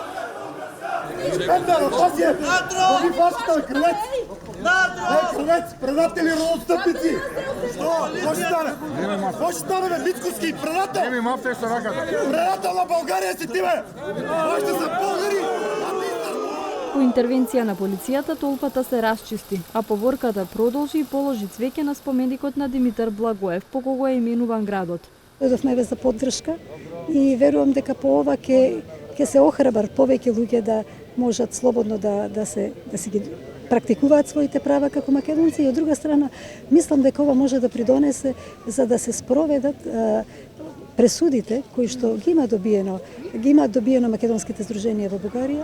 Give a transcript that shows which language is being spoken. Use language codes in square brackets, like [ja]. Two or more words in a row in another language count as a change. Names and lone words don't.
[bg] Крвец, предатели, родостъпници! Какво ще стане, бе, Мицкоски, предател? Неми мафте со раката. Предател на България си ти, бе! Още са българи! [mk] По интервенција на полицијата толпата се расчисти, а поворката продолжи и положи цвеќе на споменикот на Димитар Благоев, по кого е именуван градот. Дојдовме за поддршка и верувам дека по ова ќе се охрабар повеќе луѓе да можат слободно да се ги практикуваат своите права како македонци и од друга страна мислам дека ова може да придонесе за да се спроведат пресудите кои што ги има добиено македонските здруженија во Бугарија.